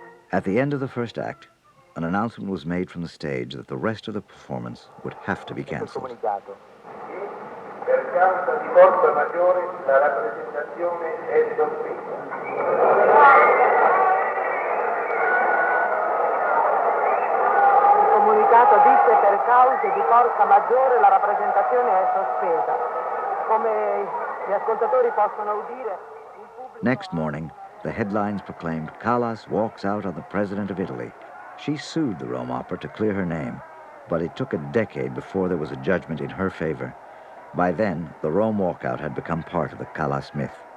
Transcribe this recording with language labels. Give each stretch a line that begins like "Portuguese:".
English: At the end of the first act, an announcement was made from the stage that the rest of the performance would have to be canceled.
Italian: Per causa di forza maggiore, la rappresentazione è sospesa. Il comunicato dice per cause di forza maggiore la rappresentazione è sospesa. Come gli ascoltatori possono udire, il pubblico...
English: Next morning, the headlines proclaimed Callas walks out on the President of Italy. She sued the Rome Opera to clear her name, but it took a decade before there was a judgment in her favor. By then, the Rome walkout had become part of the Callas myth.